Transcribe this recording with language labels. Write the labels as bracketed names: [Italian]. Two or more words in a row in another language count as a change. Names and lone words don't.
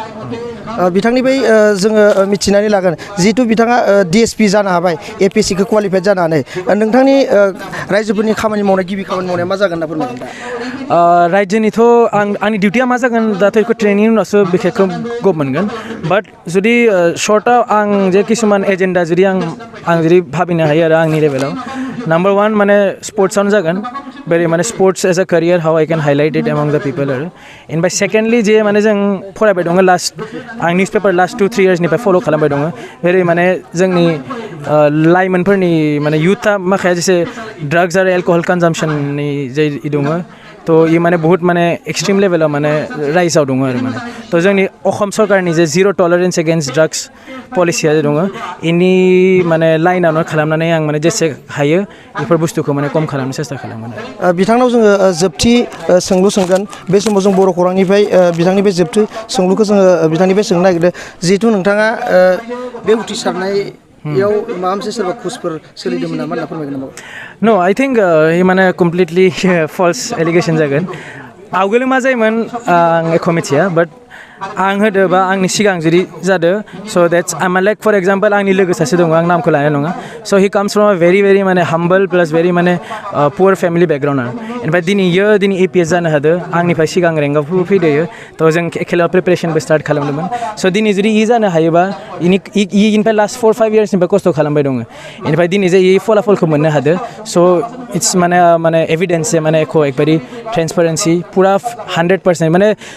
[Bodo] बिथांनिफ्राय जोङो मिथिनानै लागोन जिहेतु बिथाङा DSP जानो हाबाय APSC खौ क्वालिफाइड जानानै नोंथांनि रायजोफोरनि खामानि मावनाय गिबि खामानि मावनाया मा जागोन होनना फोरमायगोन दा रायजोनिथ' आंनि डिउटिया मा जागोन दाथ' बेखौ ट्रेनिंनि उनावसो बेखौ गब मोनगोन बाट जुदि शर्टआव आं जे किसुमान एजेन्डा जुदि आं जुदि भाबिनो हायो आरो आंनि लेभेलाव नाम्बार 1 [English] माने स्पर्ट्सआवनो जागोन very माने sports as a career how I can highlight it among the people आरो इनफ्राय सेकेन्डलि जे [Bodo] माने जों फरायबाय दङ लास्ट आं [English] news paper [Bodo] लास्ट 2-3 इयार्सनिफ्राय फल' खालामबाय दङ very माने जोंनि लाइमोनफोरनि माने युथा माखाया जेसे ड्राग्स आरो [English] alcohol consumptionni [Bodo] जे दङ थ' ये माने बहुत माने एक्सट्रीम लेभेलाव माने राइजआव दङ आरो माने थ' जोंनि असम सरकारनि जे [English] zero tolerance against drugs policya [Bodo] दङ इनि माने लाइनावनो खालामनानै आं माने जेसे हायो बेफोर बुस्थुखौ माने खम खालामनो सेस्था खालामगोन बिथांनाव जोङो जोबथि सोंलु सोंगोन बे समाव जों बर' खौरांनिफ्राय बिथांनि बे जोबथि सोंलुखौ जोङो बिथांनिफ्राय सोंनो नागिरदों जिहेतु नोंथाङा बे उथ्रिसारनाय याव माबा मोनसे सोरबा खुसफोर सोलिदोंमोन नामा होनना फोरमायगोन नामा [English] no I think [Bodo] माने [English] completely false allegation [Bodo] जागोन आवगोलो मा जायोमोन आं एख' मिथिया बाट आं होदो बा आंनि सिगां जुदि जादो स' [English] that's I like for example [Bodo] आंनि लोगो सासे दङ आं नामखौ लानाय नङा स' [English] he comes from a very [Bodo] माने [English] humble plus very [Bodo] माने [English] poor family background [Bodo] आरो ओमफ्राय दिनै APS जानो हादो आंनिफ्राय सिगां रेंकआव फैदो थ' जों खेलायाव प्रिपेरेसनबो स्टार्ट खालामदोंमोन स' दिनै जुदि जानो हायोबा इनिफ्राय लास्ट 4-5 इयार्सनिफ्राय खस्थ' खालामबाय दङ इनिफ्राय दिनै जे फलाफलखौ मोननो हादो स' इट्स माने एभिडेन्स माने एख' एकबारि ट्रेन्सपारेन्सि पुरा 100% माने